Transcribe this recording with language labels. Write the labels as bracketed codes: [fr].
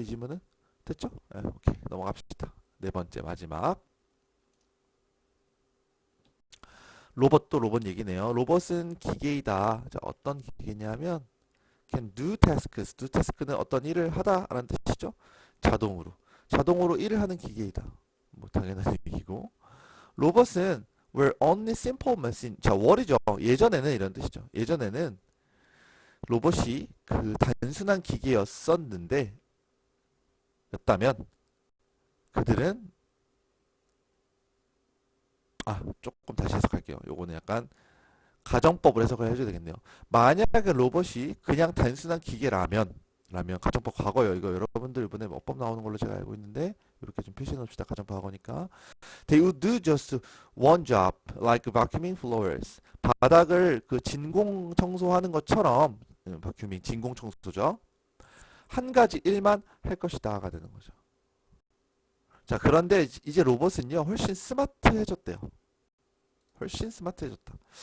[ko] 이 질문은. 됐죠? 오케이. 넘어갑시다. 네 번째, 마지막. 로봇도 로봇 얘기네요. 로봇은 기계이다. 자, 어떤 기계냐면, [en] can do tasks. [ko] do task는 어떤 일을 하다라는 뜻이죠. 자동으로. 자동으로 일을 하는 기계이다. 뭐, 당연한 얘기고. 로봇은 [en] were only simple machine. [ko] 자, were이죠. 예전에는 이런 뜻이죠. 예전에는 로봇이 그 단순한 기계였었는데, 였다면, 그들은 조금 다시 해석할게요. 요거는 약간 가정법을 해석을 해줘야 되겠네요. 만약에 로봇이 그냥 단순한 기계라면 가정법 과거요. 이거 여러분들 이번에 어법 나오는 걸로 제가 알고 있는데 이렇게 좀 표시해 놓읍시다. 가정법 과거니까. [en] They would do just one job like vacuuming floors. [ko] 바닥을 그 진공 청소하는 것처럼 vacuuming 진공 청소죠. 한 가지 일만 할 것이다가 되는 거죠. 자, 그런데 이제 로봇은요 훨씬 스마트해졌대요. 훨씬 스마트해졌다.